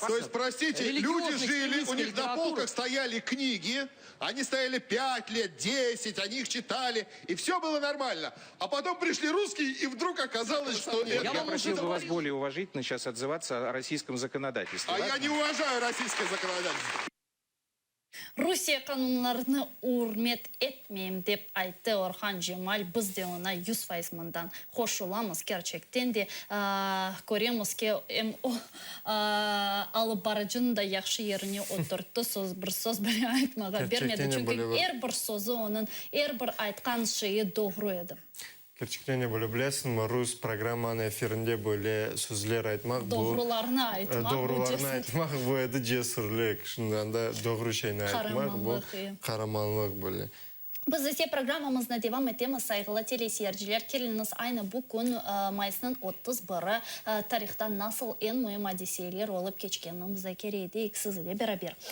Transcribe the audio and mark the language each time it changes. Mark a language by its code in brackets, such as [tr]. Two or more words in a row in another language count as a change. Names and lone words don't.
[ru] То есть, простите, люди жили, у них на полках стояли книги, они стояли 5 лет, 10, они их читали, и все было нормально. А потом пришли русские, и вдруг оказалось, что нет. Я просил бы вас более уважительно сейчас отзываться о российском законодательстве. А я не уважаю российское законодательство. [crh] Rusya kanunlarını hürmet etmeyeyim deyip aytı Orhan Cemal. Biz de ona 100% mından hoş olamız gerçekten de. Görüyoruz ki alıp barıcını da yaxşı yerine oturttu. Bir söz bile aytmağa vermedi. Çünkü her bir sözü onun, her bir aytkan şeyi doğru edi. Gerçekten de böyle bilesiniz, Rus programmanın efirinde böyle sözler aytmak, doğrularını aytmak bu edi cesurluk. Şundan da doğru şeyini aytmak bu kahramanlık böyle. Biz ise programımızda devam etemiz saygılı teleseyirciler. Keliniz aynı bu gün Mayıs'ın 31'i tarihte nasıl en mühim hadiseler olup geçkenini müzakere edik sizinle beraber.